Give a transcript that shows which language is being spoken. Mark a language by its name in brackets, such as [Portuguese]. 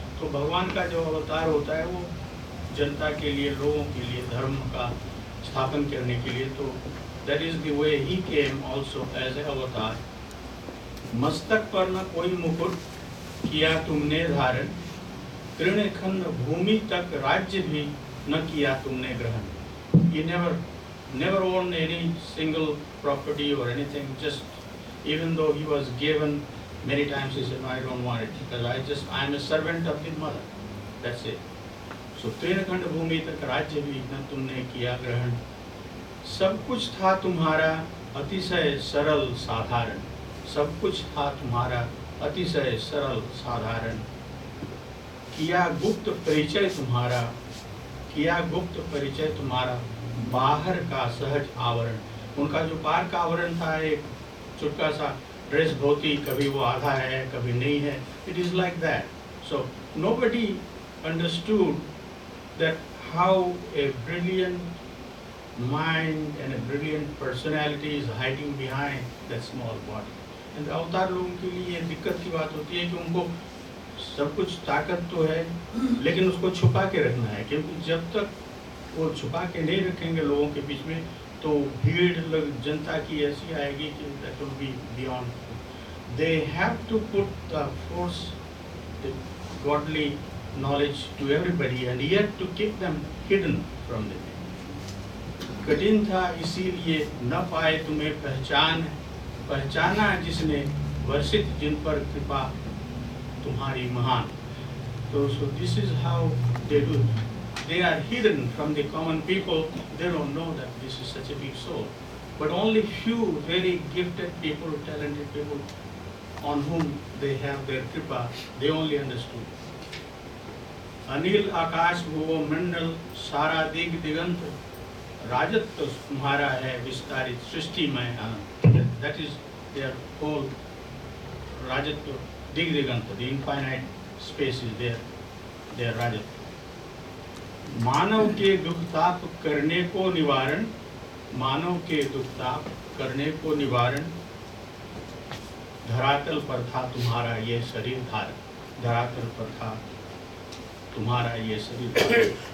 [Hindi] तो भगवान का जो अवतार होता है वो जनता के लिए, लोगों के लिए, धर्म का स्थापन करने के लिए। तो [English] That is the way he came also as a avatar. [Hindi] मस्तक पर न कोई मुकुट किया तुमने धारण, तृणखंड भूमि तक राज्य भी न किया तुमने ग्रहण। [English] You never owned any single property or anything, just even though he was given many times, he said, no, I don't want it because I am a servant of the mother, that's it. [Hindi] So तृणखंड भूमि तक राज्य भी न तुमने किया ग्रहण। सब कुछ था तुम्हारा अतिशय सरल साधारण, सब कुछ था तुम्हारा अतिशय सरल साधारण। किया गुप्त परिचय तुम्हारा, किया गुप्त परिचय तुम्हारा बाहर का सहज आवरण। उनका जो बाहर का आवरण था एक चुटका सा ड्रेस धोती, कभी वो आधा है कभी नहीं है, [English] It is like that. So nobody understood that how a brilliant mind and a brilliant personality is hiding behind that small body. [Hindi] And अवतार लोगों के लिए दिक्कत की बात होती है कि उनको सब कुछ ताकत तो है लेकिन उसको छुपा के रखना है, क्योंकि जब तक वो छुपा के नहीं रखेंगे लोगों के बीच में तो भीड़ जनता की ऐसी आएगी कि [English] That will be beyond. they have to put the force, the godly knowledge to everybody and yet to keep them hidden from them. [Hindi] कठिन था इसीलिए न पाए तुम्हें पहचान, पहचाना जिसने वर्षित जिन पर कृपा तुम्हारी महान. [English] So this is how they do it. They are hidden from the common people. They don't know that this is such a big soul. But only few very gifted people, talented people, on whom they have their kripa, they only understood. [Hindi] Anil आकाश भुवो मंडल सारा दिग दिगंत राजत्व तुम्हारा है विस्तारित सृष्टि में अनंत. [English] That is their whole rajatva. [Hindi] दिग दिगंत, [English] the infinite space is their rajatva. [Hindi] मानव के दुख ताप करने को निवारण, मानव के दुख ताप करने को निवारण, धरातल पर था तुम्हारा ये शरीर धारण. धरातल पर था तुम्हारा ये शरीर धारण.